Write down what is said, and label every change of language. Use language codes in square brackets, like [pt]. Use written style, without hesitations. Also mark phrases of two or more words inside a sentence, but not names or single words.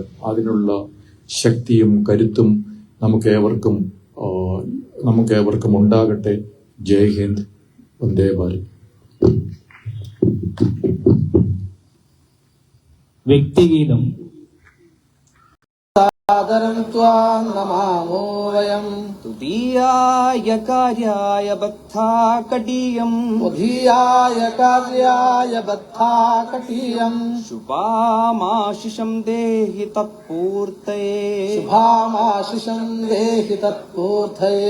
[ml] അതിനുള്ള ശക്തിയും കരുത്തും നമുക്കേവർക്കും ഉണ്ടാകട്ടെ. [hi] जय हिन्द, वन्दे भारत. [ml] വ്യക്തിഗീതം. [sa] आदरं त्वां नमामो वयम् तुदीयाय कार्याय बद्धाकटीयम् तुदीयाय कार्याय बद्धाकटीयम् शुभामाशिषं देहि तत्पूर्तये शुभामाशिषं देहि तत्पूर्तये